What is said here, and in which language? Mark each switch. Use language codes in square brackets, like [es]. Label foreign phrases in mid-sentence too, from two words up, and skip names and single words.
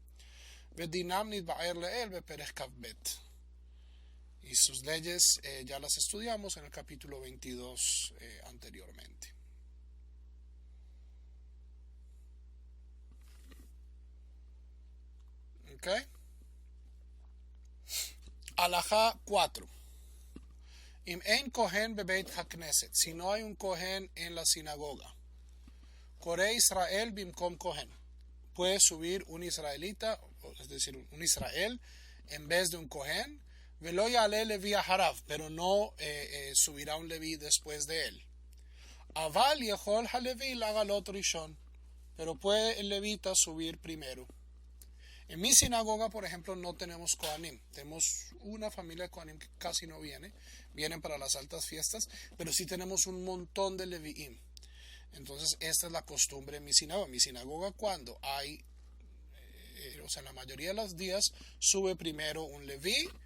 [es] Y sus leyes ya las estudiamos en el capítulo 22 anteriormente. ¿Ok? Alajá 4. [he] אם אין כהן בבית הכנסת. [es] Si no hay un kohen en la sinagoga. [he] קורא ישראל במקום כהן. [es] Puede subir un israelita, es decir, un Israel, en vez de un kohen. [he] ולא יעלה לוי אחריו, [es] pero no subirá un leví después de él. [he] אבל יכול הלוי לעלות ראשון. [es] Pero puede el levita subir primero. En mi sinagoga, por ejemplo, no tenemos Kohanim. Tenemos una familia de Kohanim que casi no vienen para las altas fiestas, pero sí tenemos un montón de Leviim. Entonces, esta es la costumbre en mi sinagoga. En mi sinagoga, cuando hay, en la mayoría de los días, sube primero un Leví.